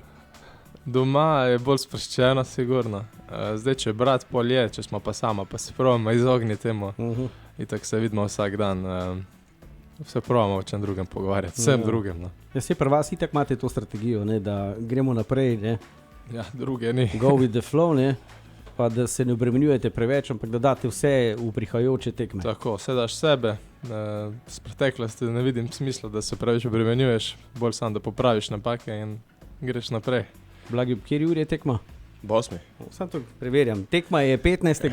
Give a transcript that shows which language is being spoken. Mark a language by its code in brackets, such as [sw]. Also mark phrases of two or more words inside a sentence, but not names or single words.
[sl] Doma je bolj sproščeno, sigurno. Zdaj, če brat pol je, če smo pa sama, pa se probamo izogniti temu. In tako se vidimo vsak dan. Se probamo o čem drugem pogovarjati, vsem drugem. No. Ja, se pri vas itak imate to strategijo, ne, da gremo naprej, ne? Ja, druge ni. [en] Go with the flow, [sl] ne? Pa da se ne obremenjujete preveč, ampak da date vse v prihajajoče tekme. Tako, vse daš sebe. Z preteklosti ne vidim smisla, da se preveč obremenjuješ, bolj sam, da popraviš napake in greš naprej. Blagi, kjer ur je tekma? 8. Sam to preverjam. Tekma je 15.